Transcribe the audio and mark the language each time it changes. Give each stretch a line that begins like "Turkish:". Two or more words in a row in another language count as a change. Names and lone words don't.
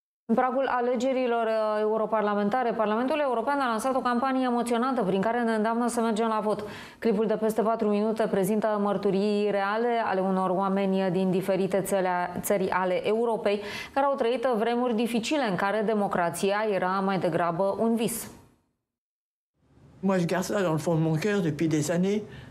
Romanian: În pragul alegerilor europarlamentare, Parlamentul European a lansat o campanie emoționată prin care ne îndeamnă să mergem la vot. Clipul de peste 4 minute prezintă mărturii reale ale unor oameni din diferite țări ale Europei care au trăit vremuri dificile în care democrația era mai degrabă un vis.
French: Moi, je garde ça dans le fond de mon cœur depuis des années.